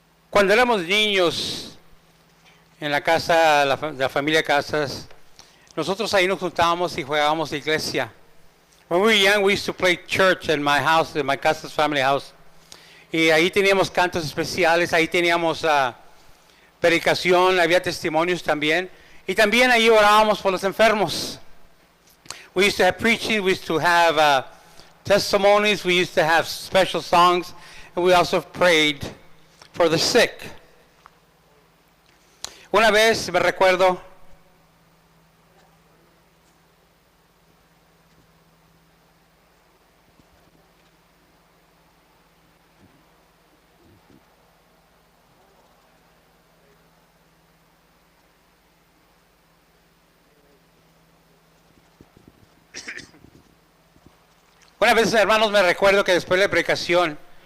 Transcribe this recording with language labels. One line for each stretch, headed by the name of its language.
Spanish: Cuando éramos niños en la casa, la familia Casas, nosotros ahí nos juntábamos y jugábamos iglesia.
English: When we were young, we used to play church in my house, in my Casas family house.
Spanish: Y ahí teníamos cantos especiales, ahí teníamos predicación, había testimonios también. Y también ahí orábamos por los enfermos.
English: We used to have preaching, we used to have testimonies, we used to have special songs, and we also prayed for the sick.
Spanish: Una vez me recuerdo, una vez, hermanos, me recuerdo que después de la predicación